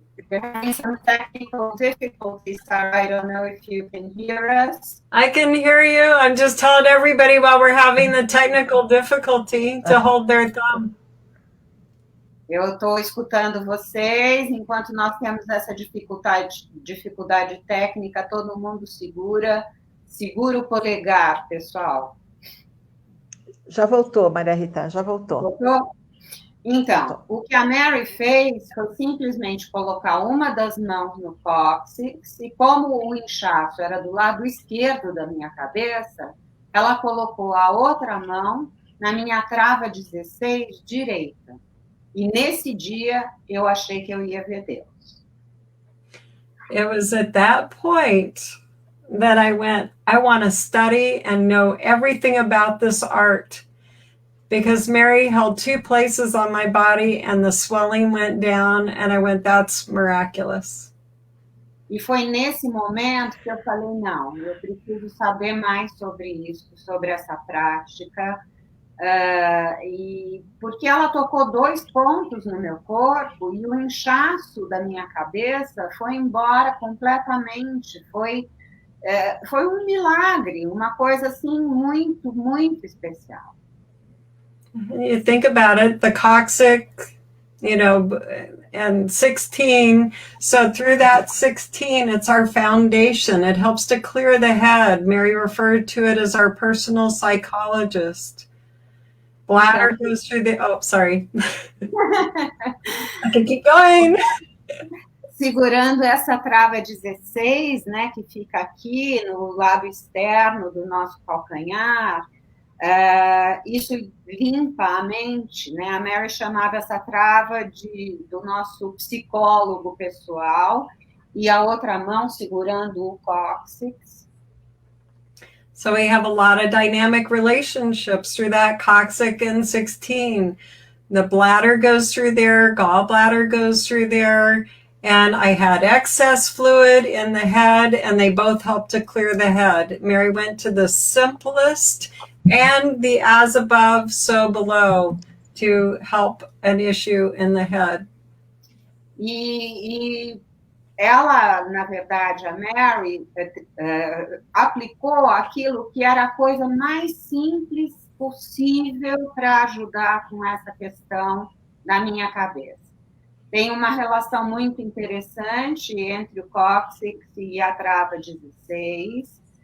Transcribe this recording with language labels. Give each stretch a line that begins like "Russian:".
English: We're having some technical difficulties, Sarah. I don't know if you can hear us. I can hear you. I'm just telling everybody while we're having the technical difficulty to hold their thumb.
Portuguese: Eu estou escutando vocês, enquanto nós temos essa dificuldade técnica, todo mundo segura o polegar, pessoal. Já voltou, Maria Rita, já voltou. Voltou? Então, o que a Mary fez foi simplesmente colocar uma das mãos no cóccix e como o inchaço era do lado esquerdo da minha cabeça, ela colocou a outra mão na minha trava 16 direita. E nesse dia eu achei que eu ia ver Deus.
English: It was at that point that I went, I want to study and know everything about this art. Because Mary held 2 places on my body and the swelling went down and I went, that's miraculous.
Portuguese: E foi nesse momento que eu falei, não, eu preciso saber mais sobre isso, sobre essa prática. E porque ela tocou 2 pontos no meu corpo e o inchaço da minha cabeça foi embora completamente. Foi um milagre, uma coisa assim muito, muito especial.
English: You think about it, the coccyx, and 16. So through that 16, it's our foundation. It helps to clear the head. Mary referred to it as our personal psychologist. Bladder goes through the, sorry. I can keep going.
Portuguese: Segurando essa trava 16, né, que fica aqui no lado externo do nosso calcanhar, isso limpa a mente, né? A Mary chamava essa trava do nosso psicólogo pessoal e a outra mão segurando o cóccix.
English: So we have a lot of dynamic relationships through that coccyx and 16. the bladder goes through there, gallbladder goes through there, and I had excess fluid in the head, and they both helped to clear the head. Mary went to the simplest and the as above, so below to help an issue in the head.
Portuguese: E ela, na verdade, a Mary, aplicou aquilo que era a coisa mais simples possível para ajudar com essa questão da minha cabeça. Tem uma relação muito interessante entre o cóccix e a trava 16.